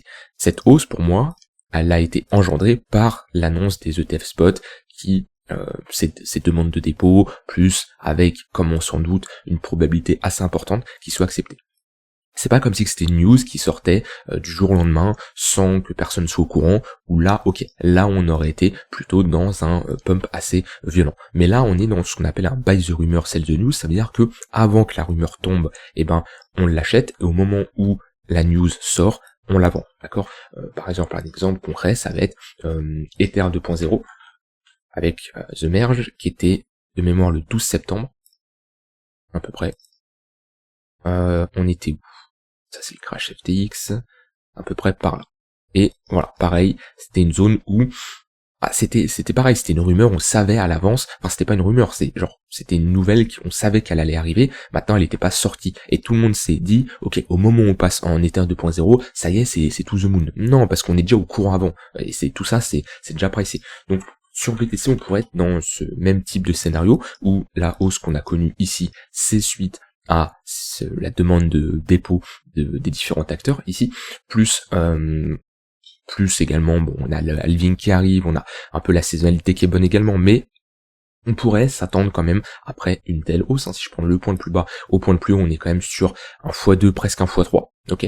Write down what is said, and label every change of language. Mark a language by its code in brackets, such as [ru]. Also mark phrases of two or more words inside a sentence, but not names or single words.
[fr] Cette hausse, pour moi, elle a été engendrée par l'annonce des ETF spot qui ces demandes de dépôt, plus avec, comme on s'en doute, une probabilité assez importante qu'ils soient acceptés. C'est pas comme si c'était une news qui sortait du jour au lendemain sans que personne soit au courant, où là, ok, là on aurait été plutôt dans un pump assez violent. Mais là on est dans ce qu'on appelle un [en] buy the rumor, sell the news, [fr] ça veut dire que avant que la rumeur tombe, on l'achète, et au moment où la news sort, on la vend, d'accord? Par exemple, un exemple concret, ça va être Ether 2.0 avec The Merge, qui était de mémoire le 12 septembre, à peu près. On était où? Ça c'est le crash FTX, à peu près par là. Et voilà, pareil, c'était une zone où c'était pareil, c'était une rumeur, on savait à l'avance, enfin c'était pas une rumeur, c'était une nouvelle qu'on savait qu'elle allait arriver, maintenant elle n'était pas sortie, et tout le monde s'est dit, ok, au moment où on passe en Ether 2.0, ça y est, c'est [en] to the moon. [fr] Non, parce qu'on est déjà au courant avant, et tout ça, c'est déjà pricé. Donc, sur BTC, on pourrait être dans ce même type de scénario, où la hausse qu'on a connue ici, c'est suite à la demande de dépôt des différents acteurs ici, plus également, bon, on a le halving qui arrive, on a un peu la saisonnalité qui est bonne également, mais on pourrait s'attendre quand même après une telle hausse, si je prends le point le plus bas au point le plus haut, on est quand même sur un x2, presque un x3, ok?